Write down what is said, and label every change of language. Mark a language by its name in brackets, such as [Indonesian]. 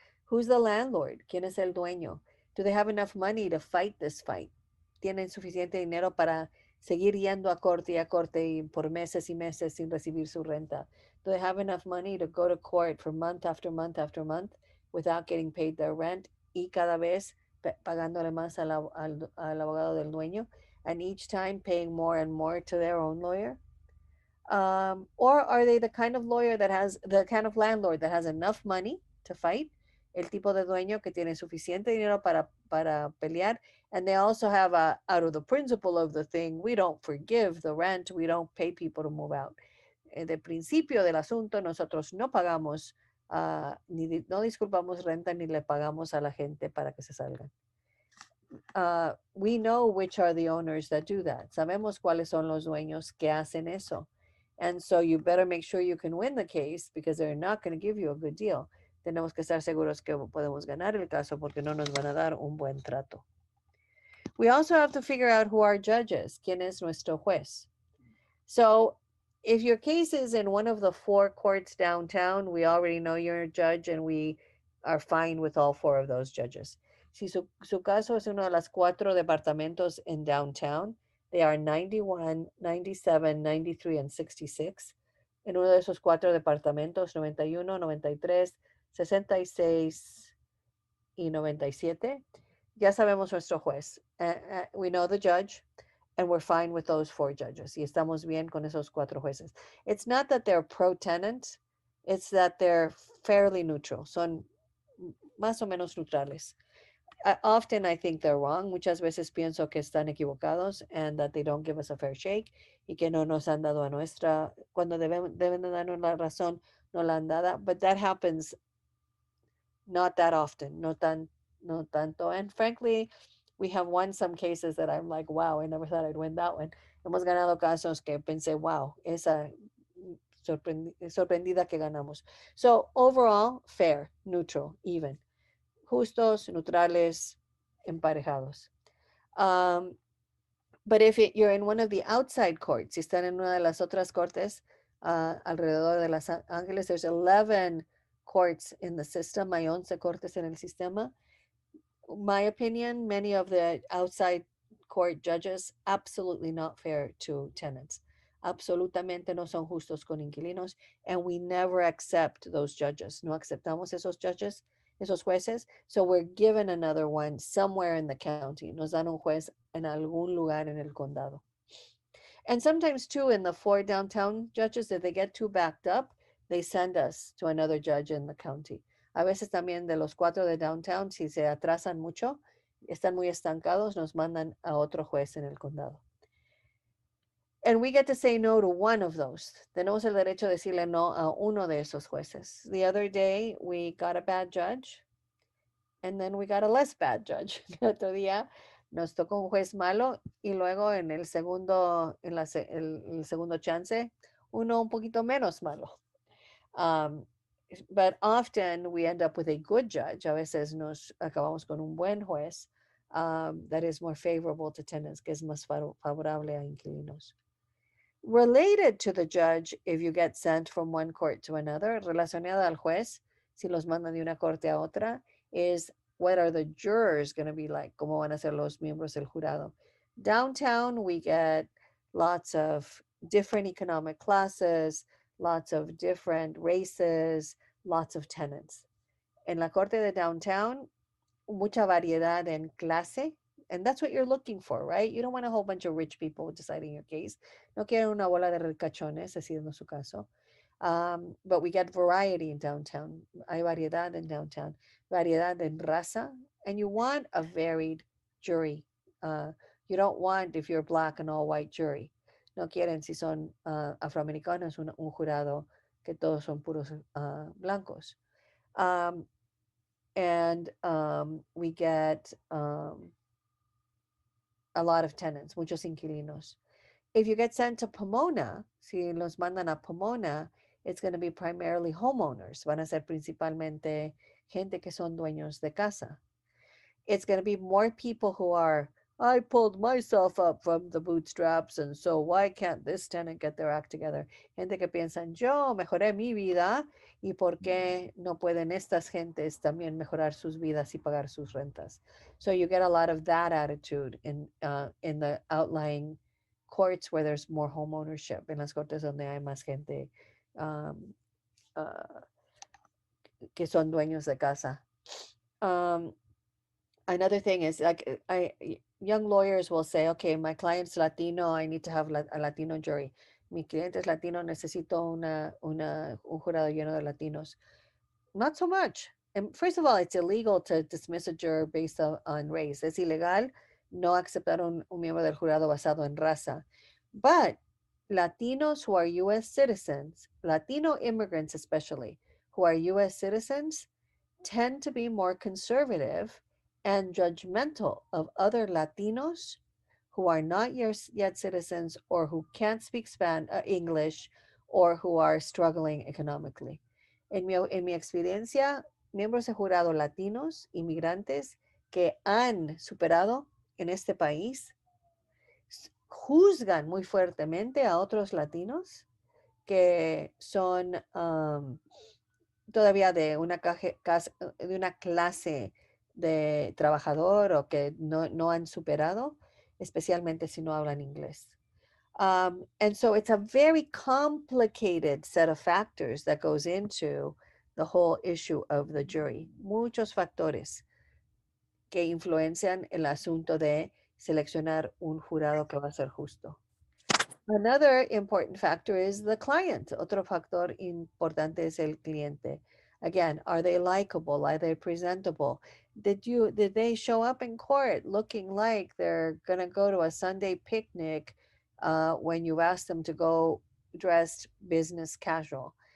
[English] Who's the landlord? [Spanish] ¿Quién es el dueño? [English] Do they have enough money to fight this fight? [Spanish] ¿Tienen suficiente dinero para seguir yendo a corte y por meses y meses sin recibir su renta? [English] Do they have enough money to go to court for month after month after month without getting paid their rent [Spanish] y cada vez pagándole más al abogado del dueño, [English] and each time paying more and more to their own lawyer? Or are they the kind of landlord that has enough money to fight? [Spanish] El tipo de dueño que tiene suficiente dinero para pelear, [English] and they also have out of the principle of the thing, we don't forgive the rent, we don't pay people to move out. [Spanish] De principio del asunto, nosotros no pagamos, no disculpamos renta ni le pagamos a la gente para que se salgan. [English] We know which are the owners that do that. [Spanish] Sabemos cuáles son los dueños que hacen eso. [English] And so you better make sure you can win the case because they're not going to give you a good deal. [Spanish] Tenemos que estar seguros que podemos ganar el caso porque no nos van a dar un buen trato. [English] We also have to figure out who our judge is. [Spanish] ¿Quién es nuestro juez? [English] So If your case is in one of the four courts downtown, we already know you're a judge and we are fine with all four of those judges. [Spanish] Si su caso es uno de las cuatro departamentos in downtown, [English] they are 91, 97, 93, and 66. [Spanish] En uno de esos cuatro departamentos, 91, 93, 66 y 97, ya sabemos nuestro juez. [English] We know the judge, and we're fine with those four judges. [Spanish] Y estamos bien con esos cuatro jueces. [English] It's not that they're pro-tenant, it's that they're fairly neutral. [Spanish] Son más o menos neutrales. [English] Often I think they're wrong. [Spanish] Muchas veces pienso que están equivocados [English] and that they don't give us a fair shake [Spanish] y que no nos han dado a nuestra, cuando deben de darnos la razón, no la han dada. [English] But that happens not that often, [Spanish] no tanto. [English] And frankly, we have won some cases that I'm like, wow, I never thought I'd win that one. [Spanish] Hemos ganado casos que pensé, wow, esa sorprendida que ganamos. [English] So overall, fair, neutral, even. [Spanish] Justos, neutrales, emparejados. [English] But if you're in one of the outside courts, [Spanish] si están en una de las otras cortes alrededor de Los Ángeles, [English] there's 11 courts in the system, [Spanish] hay 11 cortes en el sistema. [English] My opinion, many of the outside court judges, absolutely not fair to tenants. [Spanish] Absolutamente no son justos con inquilinos, [English] and we never accept those judges. [Spanish] No aceptamos esos judges, esos jueces, [English] so we're given another one somewhere in the county. [Spanish] Nos dan un juez en algún lugar en el condado. [English] And sometimes too, in the four downtown judges, if they get too backed up, they send us to another judge in the county. [Spanish] A veces también de los cuatro de downtown, si se atrasan mucho, están muy estancados, nos mandan a otro juez en el condado. [English] And we get to say no to one of those. [Spanish] Tenemos el derecho de decirle no a uno de esos jueces. [English] The other day, we got a bad judge, and then we got a less bad judge. [Spanish] El otro día nos tocó un juez malo y luego en el segundo, el segundo chance, uno un poquito menos malo. [English] But often we end up with a good judge. [Spanish] A veces nos acabamos con un buen juez [English] that is more favorable to tenants, [Spanish] que es más favorable a inquilinos. [English] Related to the judge, if you get sent from one court to another, [Spanish] relacionado al juez, si los mandan de una corte a otra, [English] is what are the jurors going to be like? [Spanish] ¿Cómo van a ser los miembros del jurado? [English] Downtown, we get lots of different economic classes, lots of different races, lots of tenants. [Spanish] En la corte de downtown, mucha variedad en clase, [English] and that's what you're looking for, right? You don't want a whole bunch of rich people deciding your case. [Spanish] No quieren una bola de ricachones, así no su caso. [English] But we get variety in downtown. [Spanish] Hay variedad in downtown, variedad en raza, [English] and you want a varied jury. You don't want, if you're black, an all-white jury. [Spanish] No quieren, si son afroamericanos, un jurado que todos son puros blancos. [English] And we get a lot of tenants, muchos inquilinos. If you get sent to Pomona, [Spanish] si los mandan a Pomona, [English] it's going to be primarily homeowners. [Spanish] Van a ser principalmente gente que son dueños de casa. [English] It's going to be more people who are, I pulled myself up from the bootstraps, and so why can't this tenant get their act together? [Spanish] Gente que piensan, yo mejoré mi vida, y por qué no pueden estas gentes también mejorar sus vidas y pagar sus rentas. [English] So you get a lot of that attitude in the outlying courts where there's more home ownership, [Spanish] en las cortes donde hay más gente que son dueños de casa. [English] Another thing is, like, young lawyers will say, okay, my client's Latino, I need to have a Latino jury. [Spanish] Mi cliente es Latino, necesito un jurado lleno de Latinos. [English] Not so much. And first of all, it's illegal to dismiss a juror based on race. [Spanish] Es ilegal no aceptar un miembro del jurado basado en raza. [English] But Latinos who are U.S. citizens, Latino immigrants especially, who are U.S. citizens, tend to be more conservative and judgmental of other Latinos who are not yet citizens or who can't speak English or who are struggling economically. [Spanish] En mi experiencia, miembros de jurado latinos, inmigrantes que han superado en este país, juzgan muy fuertemente a otros latinos que son todavía de una clase de trabajador o que no han superado, especialmente si no hablan inglés. [English] And so it's a very complicated set of factors that goes into the whole issue of the jury. [Spanish] Muchos factores que influencian el asunto de seleccionar un jurado que va a ser justo. [English] Another important factor is the client. [Spanish] Otro factor importante es el cliente. [English] Again, are they likable? Are they presentable? Did they show up in court looking like they're gonna go to a Sunday picnic when you asked them to go dressed business casual?